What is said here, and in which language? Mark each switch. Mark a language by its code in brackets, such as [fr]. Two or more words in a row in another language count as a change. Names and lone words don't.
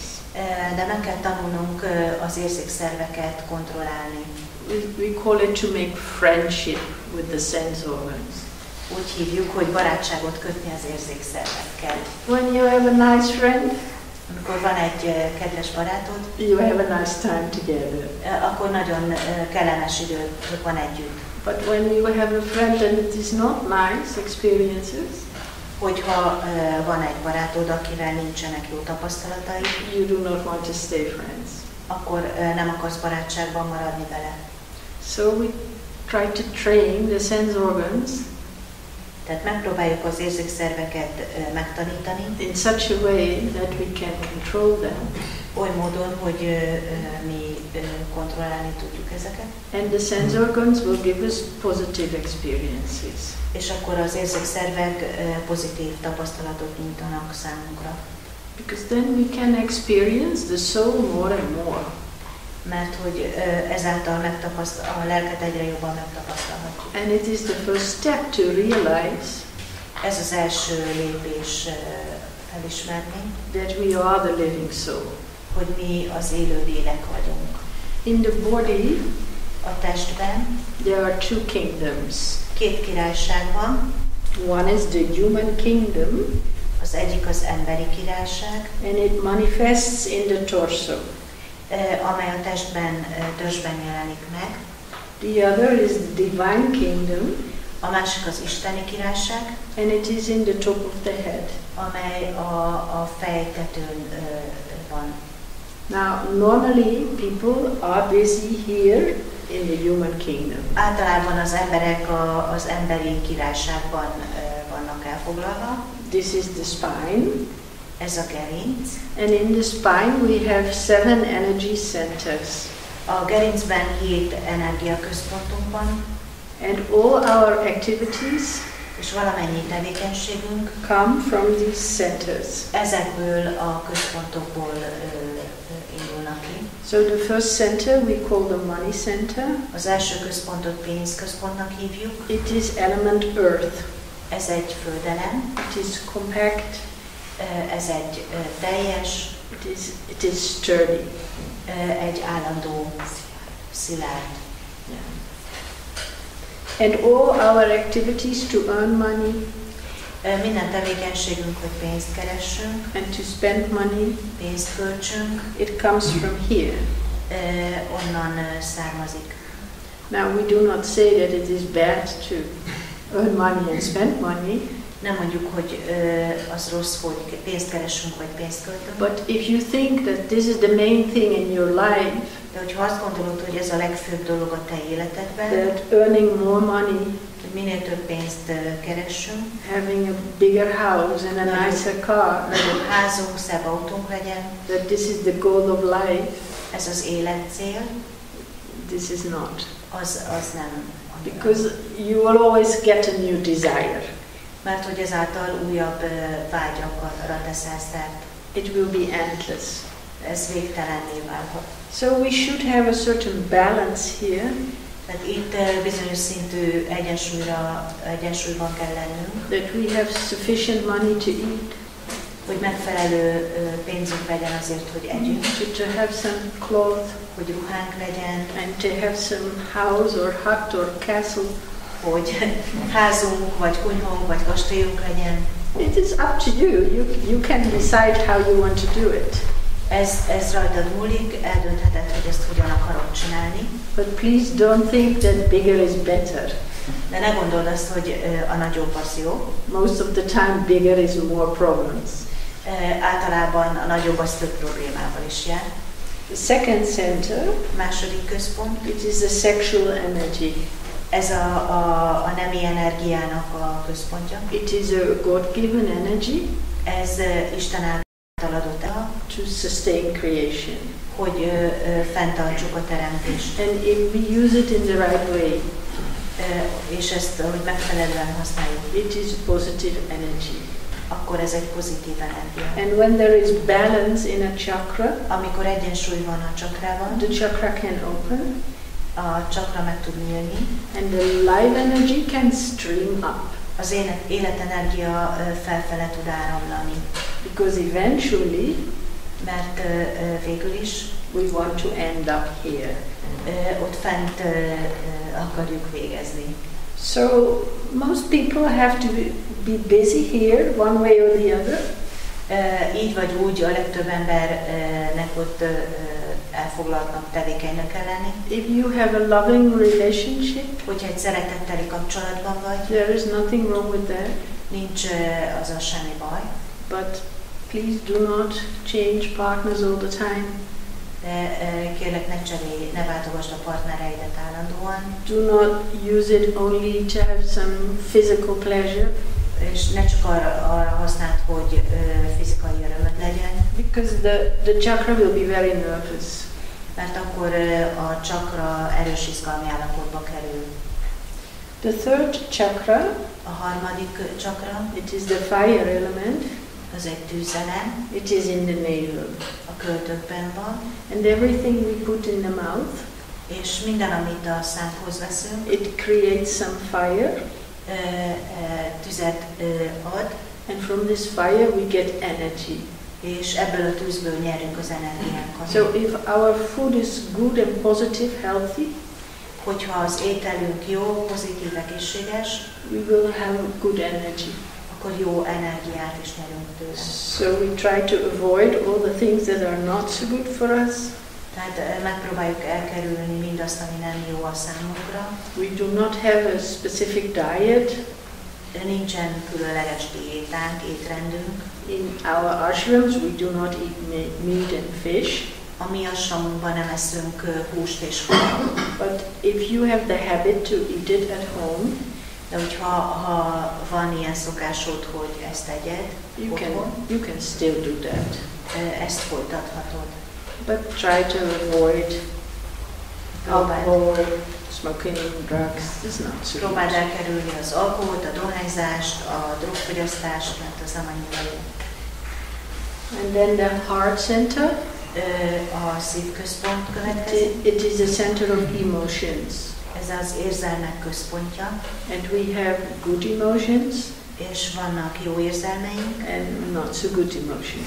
[hu] De meg kell tanulnunk az érzékszerveket kontrollálni. [en] We call it to make friendship with the sense organs. [hu] Úgy hívjuk, hogy barátságot kötni az érzékszervekkel. [en] When you have a nice friend, [hu] amikor van egy kedves barátod, [en] you have a nice time together. [hu] Akkor nagyon kellemes időt van együtt. [en] But when you have a friend and it is not nice experiences, [hu] hogyha van egy barátod, akivel nincsenek jó tapasztalatai, [en] you do not want to stay friends. [hu] Akkor nem akarsz barátságban maradni vele. [en] So we try to train the sense organs. [hu] Tehát megpróbáljuk az érzékszerveket megtanítani. [en] In such a way that we can control them. [hu] Oly módon, hogy mi kontrollálni tudjuk ezeket. [en] And the sense organs will give us positive experiences. [hu] És akkor az érzékszervek pozitív tapasztalatot nyújtanak számunkra. [en] Because then we can experience the soul more and more. [hu] Mert hogy ezáltal a lelket egyre jobban megtapasztalhatjuk. [en] And it is the first step to realize [hu] ez az első lépés felismerni, [en] that we are the living soul. [hu] Hogy mi az élő lélek vagyunk. [en] In the body, [hu] a testben, [en] there are 2 kingdoms. [hu] 2 királyság van. [en] One is the human kingdom. [hu] Az egyik az emberi királyság. [en] And it manifests in the torso. [hu] Amely a törzsben jelenik meg. [en] The other is the divine kingdom. [hu] A másik az isteni királyság. [en] And it is in the top of the head. [hu] Amely a fejtetőn van. [en] Now, normally people are busy here in the human kingdom. [hu] Általában az emberek az emberi királyságban vannak elfoglalva. [en] This is the spine. [hu] Ez a gerinc. [en] And in the spine we have 7 energy centers. [hu] A gerincben 7 energiaközpontunk van. [en] And all our activities [hu] és valamennyi tevékenységünk [en] come from these centers. [hu] Ezekből a központokból indulnak ki. [en] So the first center we call the money center. [hu] Az első központot pénzközpontnak hívjuk. [en] It is element earth. [hu] Ez egy földelem. [en] It is compact. [hu] Ez egy teljes. [en] It is sturdy. [hu] Egy állandó, szilárd. [en] Yeah. And all our activities to earn money. [hu] Minden tevékenységünk, hogy pénzt keressünk. [en] And to spend money. [hu] Pénzt költsünk. [en] It comes from here. [hu] Onnan származik. [en] Now we do not say that it is bad to earn money and spend money. [hu] Nem mondjuk, hogy az rossz, hogy pénzt keresünk, vagy pénzt költünk. [en] But if you think that this is the main thing in your life, [hu] de hogyha azt gondolod, hogy ez a legfőbb dolog a te életedben, [en] that earning more money, [hu] hogy minél több pénzt keressünk, [en] having a bigger house and a nicer car, [hu] nagyobb házunk, szebb autónk legyen, [en] that this is the goal of life, [hu] ez az életcél, [en] this is not. [hu] Az nem. [en] Because you will always get a new desire. [hu] Mert hogy ezáltal újabb vágyakra teszel szert. [en] It will be endless. [hu] Ez végtelenné válhat. [en] So we should have a certain balance here. [hu] Tehát itt bizonyos szintű egyensúlyban kell lennünk. [en] That we have sufficient money to eat. [hu] Hogy megfelelő pénzünk legyen azért, hogy együnk. [en] To have some clothes. [hu] Hogy ruhánk legyen. [en] And to have some house or hut or castle. [hu] Hogy házunk, vagy kunyhónk, vagy kastélyunk legyen. [en] It is up to you. You can decide how you want to do it. [hu] Ez rajtad múlik, eldöntheted, hogy ezt hogyan akarod csinálni. [en] But please don't think that bigger is better. [hu] De ne gondold azt, hogy a nagyobb az jó. [en] Most of the time bigger is more problems. [hu] Általában a nagyobb az több problémával is jár. [en] The second center, [hu] második központ, [en] it is the sexual energy. [hu] Ez a nemi energiának a központja. [en] It is a God-given energy. [hu] Ez Isten által adott [en] to sustain creation. [hu] Hogy fenntartsuk a teremtést. [en] And if we use it in the right way, [hu] és ezt, hogy megfelelően használjuk, [en] it is positive energy. [hu] Akkor ez egy pozitív energia. [en] And when there is balance in a chakra, [hu] amikor egyensúly van a csakrában, [en] the chakra can open, [hu] a chakra meg tud nyílni, [en] and the life energy can stream up. [hu] Az életenergia felfele tud áramlani. [en] Because eventually, [hu] mert végül is, [en] we want to end up here. [hu] Ott fent akarjuk végezni. [en] So most people have to be busy here, one way or the other. [hu] Így vagy úgy a legtöbb embernek ott elfoglaltnak, tevékenynek kell lenni. [en] If you have a loving relationship, [hu] hogyha egy szeretetteli kapcsolatban vagy, [en] there is nothing wrong with that. [hu] Nincs azzal semmi baj. [en] But please do not change partners all the time. [hu] De kérlek, ne váltogasd a partnereidet állandóan. [en] Do not use it only to have some physical pleasure. [hu] És ne csak arra használd, hogy fizikai örömöd legyen. [en] Because the chakra will be very nervous. [hu] Mert akkor a chakra erős izgalmi állapotba kerül. [en] The third chakra, [hu] a harmadik chakra, [en] it is the fire element. [hu] Az egy tűzelem. [en] It is in the navel. [hu] A költökben van. [en] And everything we put in the mouth, [hu] és minden, amit a szánkhoz veszünk, [en] it creates some fire. [hu] Tüzet ad. [en] And from this fire we get energy. [hu] És ebből a tűzből nyerünk az energiánkat. [en] So if our food is good and positive, healthy, [hu] hogyha az ételünk jó, pozitív, egészséges, [en] we will have good energy. [hu] Akkor jó energiát is nyerünk tőle. [en] So we try to avoid all the things that are not so good for us. [hu] Tehát megpróbáljuk elkerülni mindazt, ami nem jó a számunkra. [en] We do not have a specific diet. [hu] Nincsen különleges diétánk, étrendünk. [en] In our ashrams we do not eat meat and fish. [hu] A mi ashramunkban nem eszünk húst és halat. [en] But if you have the habit to eat it at home, [hu] de hogyha van ilyen szokásod, hogy ezt tegyed, [en] you can still do that. [hu] Ezt folytathatod. [en] But try to avoid alcohol, smoking, drugs. It's not so. [hu] Próbáld elkerülni az alkoholt, a dohányzást, a drogfogyasztást, mert az nem annyira jó. [en] And then the heart center. [hu] A szívközpont következik. [en] It is the center of emotions. [hu] Ez az érzelmek központja. [en] And we have good emotions. [hu] És vannak jó érzelmeink. [en] And not so good emotions.